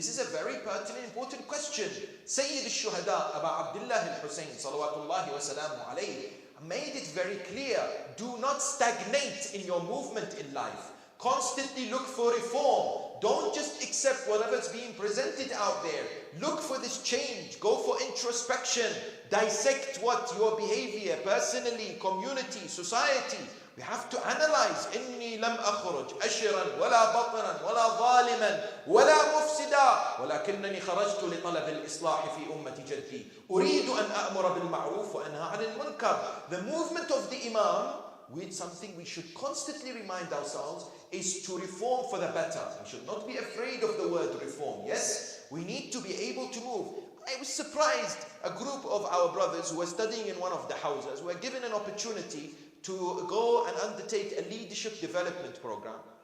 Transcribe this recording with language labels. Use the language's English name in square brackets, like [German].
[English] This is a very pertinent, important question. Sayyid al-Shuhada, Aba Abdullah al-Hussain, salawatullahi wa salamu alayhi, made it very clear, do not stagnate in your movement in life. Constantly look for reform. Don't just accept whatever's being presented out there. Look for this change. Go for introspection. Dissect what your behavior, personally, community, society. We have to analyze. [Arabic] إني لم أخرج أشرا ولا بطرا ولا ظالما ولا مفسدا ولكنني خرجت لطلب الإصلاح في أمة جدي أريد أن أأمر بالمعروف وأنهى عن المنكر. [English] The movement of the Imam, with something we should constantly remind ourselves, is to reform for the better. We should not be afraid of the word reform. Yes, we need to be able to move. I was surprised, a group of our brothers who were studying in one of the houses were given an opportunity to go and undertake a leadership development program.